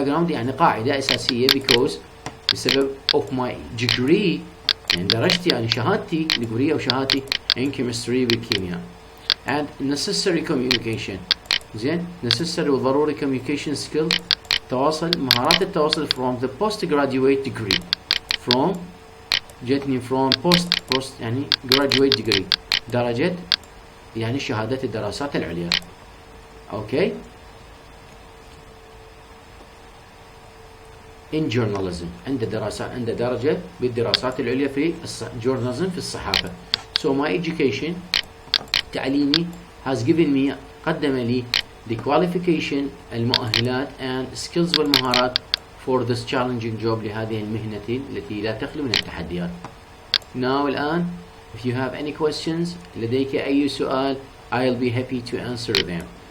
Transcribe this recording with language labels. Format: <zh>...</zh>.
<ar>يعني قاعدة أساسية</ar> <en>because</en> <ar>بسبب</ar> <en>of my degree</en> <ar>يعني درجتي يعني شهادتي</ar> <en>degree</en> <ar>أو شهادتي</ar> <en>in chemistry</en> <ar>بالكيمياء</ar> <en>and necessary communication</en> <ar>زين</ar> <en>necessary</en> <ar>وضروري</ar> <en>communication skill</en> <ar>تواصل مهارات التواصل</ar> <en>from the postgraduate degree from</en> <ar>جتني</ar> <en>from post</en> <ar>يعني</ar> <en>graduate degree</en> <ar>درجة يعني شهادة الدراسات العليا اوكي</ar> <en>in journalism</en> <ar>عنده درجة بالدراسات العليا في</ar> <en>journalism</en> <ar>في الصحافة</ar> <en>so my education</en> <ar>تعليمي</ar> <en>has given me</en> <ar>قدم لي</ar> <en>the qualification</en> <ar>المؤهلات</ar> <en>and skills</en> <ar>والمهارات</ar> <en>for this challenging job</en> <ar>لهذه المهنة التي لا تخلو من التحديات.</ar> <en>Now</en> <ar>الآن</ar> <en>if you have any questions</en> <ar>لديك أي سؤال</ar> <en>I'll be happy to answer them.</en>